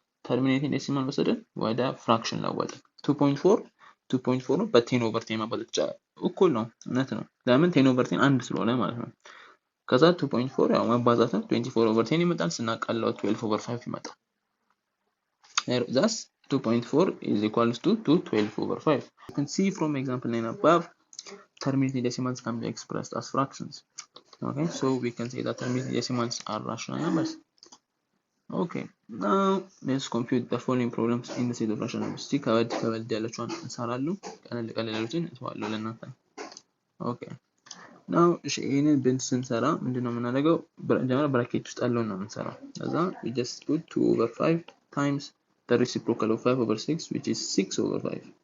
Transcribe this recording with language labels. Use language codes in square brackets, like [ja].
[am] ተርሚኔቲንግ ዴሲማል ወሰደን ወደ ፍራክሽን ለወጠ። 2.4 ነው በ10 over 10 ማባዛት ይቻላል። እኩል ነው፣ እውነት ነው። ለምን 10 over 10 አንድ ስለሆነ ማለት ነው። ከዛ 2.4 ያው ማባዛትም 24 over 10 ይመጣል። ስናቃለው 12 over 5 ይመጣል። [en] Thus 2.4 is equals to 12 over 5. You can see from example 9 above, terminating decimals can be expressed as fractions. Okay, so we can say that terminating decimals are rational numbers. Okay, now let's compute the following problems in the set of rational numbers. [am] See ከበድ ያለችውን እንሰራለን፣ ቀለል ያሉትን እንተዋለን ለእናንተ። Okay, now ይሄንን ስንሰራ ምንድነው የምናደርገው? መጀመሪያ ብራኬት ውስጥ ያለውን ነው የምንሰራው። [en] ከዛ we just put 2 over 5 times the reciprocal of 5 over 6, which is 6 over 5.